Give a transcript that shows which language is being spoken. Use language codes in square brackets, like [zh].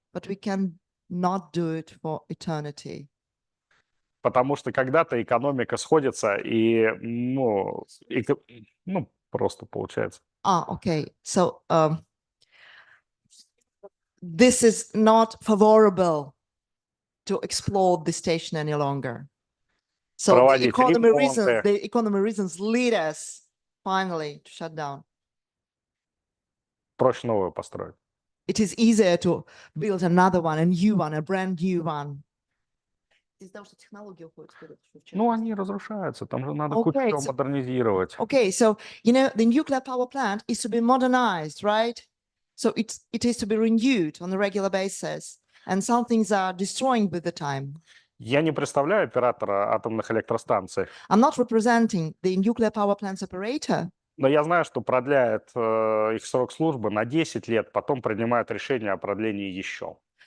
[en] but we can not do it for eternity. [ru] потому что когда-то экономика сходится, и, ну, просто получается. [en] Okay. So this is not favorable to explore the station any longer. So the [ru] Проводить [en] economy reasons lead us finally to shut down. [ru] проще новую построить. [en] It is easier to build another one, a new one, a brand new one. [ru] Из-за того, что технологии уходят вперед. Ну, они разрушаются, там же надо кучу [en] Okay, [ru] всего модернизировать. [en] Okay, so the nuclear power plant is to be modernized, right? So it is to be renewed on a regular basis, and some things are destroying with the time. [ru] Я не представляю оператора атомных электростанций, [en] I'm not representing the nuclear power plant's operator, [ru] но я знаю, что продляет их срок службы на 10 лет, потом принимают решение о продлении еще.